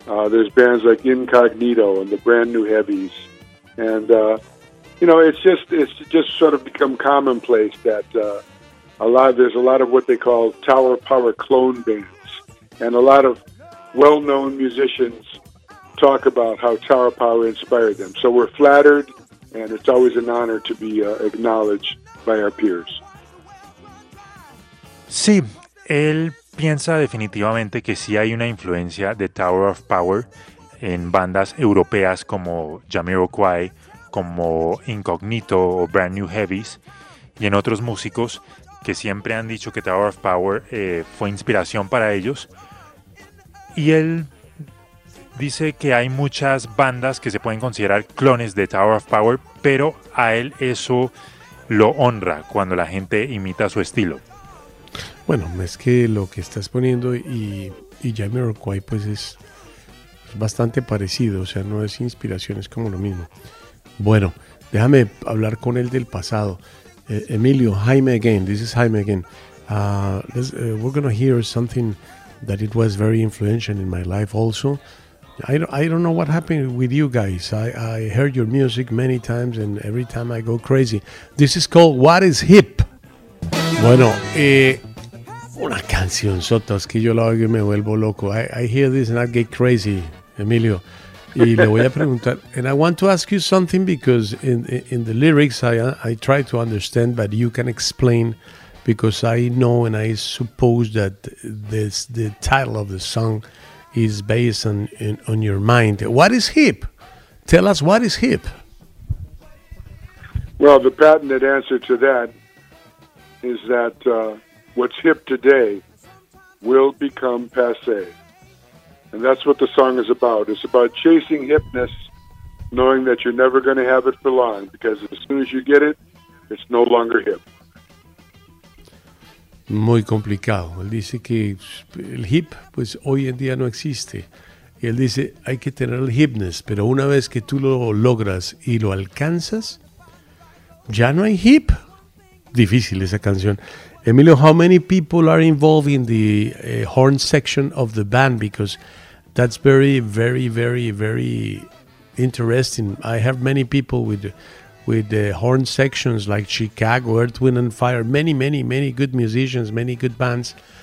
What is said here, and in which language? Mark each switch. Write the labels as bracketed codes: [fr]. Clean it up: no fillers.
[en] There's bands like Incognito and the Brand New Heavies, and, you know, it's just sort of become commonplace that there's a lot of what they call Tower of Power clone bands, and a lot of well-known musicians talk about how Tower of Power inspired them. So we're flattered. And it's always an honor to be acknowledged by our peers. [es] Sí, él piensa definitivamente que sí hay una influencia de Tower of Power en bandas europeas como Jamiroquai, como Incognito o Brand New Heavies, y en otros músicos que siempre han dicho que Tower of Power fue inspiración para ellos. Y él dice que hay muchas bandas que se pueden considerar clones de Tower of Power, pero a él eso lo honra cuando la gente imita su estilo. Bueno, es que lo que estás poniendo y Jamiroquai pues es bastante parecido, o sea, no es inspiración, es como lo mismo. Bueno, déjame hablar con él del pasado. Emilio, [en] Jaime again, this is Jaime again. We're going to hear something that it was very influential in my life also. I don't know what happened with you guys. I heard your music many times and every time I go crazy. This is called What is Hip? [es] Bueno, una canción sota, es que yo la oigo y me vuelvo loco. [en] I hear this and I get crazy, Emilio. [es] Y le voy a preguntar, [en] and I want to ask you something because in the lyrics I try to understand, but you can explain because I know and I suppose that this the title of the song is based on your mind. What is hip? Tell us, what is hip? Well, the patented answer to that is that what's hip today will become passé. And that's what the song is about. It's about chasing hipness, knowing that you're never going to have it for long, because as soon as you get it, it's no longer hip. [es] Muy complicado. Él dice que el hip, pues hoy en día no existe. Y él dice, hay que tener el hipness, pero una vez que tú lo logras y lo alcanzas, ya no hay hip. Difícil esa canción. [en] Emilio, how many people are involved in the horn section of the band? Because that's very, very, very, very interesting. I have many people with the horn sections like Chicago, Earth, Wind and Fire, many, many, many good musicians, many good bands.